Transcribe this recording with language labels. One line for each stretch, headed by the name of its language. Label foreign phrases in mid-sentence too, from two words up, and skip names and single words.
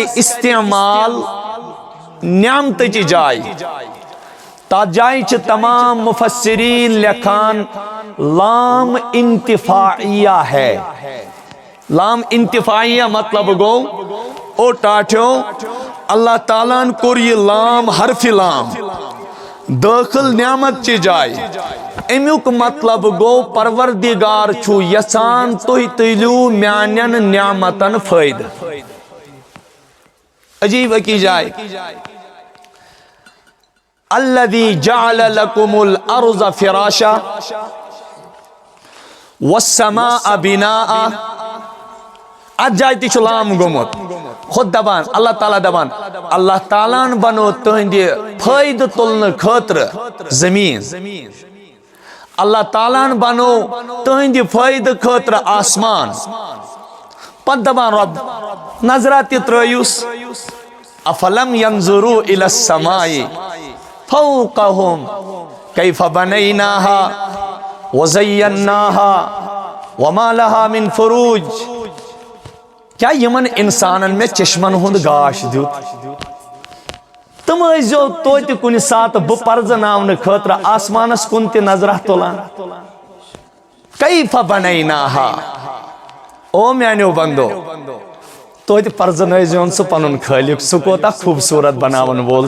Kashmiri: استعمال نعمتٕچہِ جایہِ تتھ جایہِ چھِ تمام مفسرین لکھان لام انتفاعیہ ہے لام انتفاعیہ مطلب گوٚو او ٹاٹھیو اللہ تعالیٰ ہن کوٚر یہِ لام حرفِ لام دٲخل نعمت چہِ جایہِ امیُک مطلب گوٚو پروردگار چھُ یژھان تُہۍ تُلِو میانٮ۪ن نعمتن فٲیدٕ عجیب أکِس جایہِ
Arabic: الذی جعل لکم الارض فراشا والسماء بناء
Kashmiri: اتھ جایہِ تہِ چھُ لام گوٚمُت خود دپان اللہ تعالیٰ دپان اللہ تعالیٰ ہن بنو تُہنٛدِ فٲیدٕ تُلنہٕ خٲطرٕ زمیٖن اللہ تعالیٰ ہن بنو تُہنٛدِ فٲیدٕ خٲطرٕ آسمان پتہٕ دپان رۄب نظرا تہِ ترٲیوس
Arabic: افلم ینظروا الی السماء فوقہم کیف بنیناها وزیناها وما لها من فروج
Kashmiri: کیا یمن انسانن میں چشمن ہند گاش دیت تم ٲسۍزیو توتہِ کُنہِ ساتہٕ بہٕ پرزناونہٕ خٲطرٕ آسمانس کُن تہِ نظرہ تُلان کیف بنیناها او میانیو بندو توتہِ پرزنٲیزیون سُہ پنُن خٲلق سُہ کوتاہ خوٗبصوٗرت بناون وول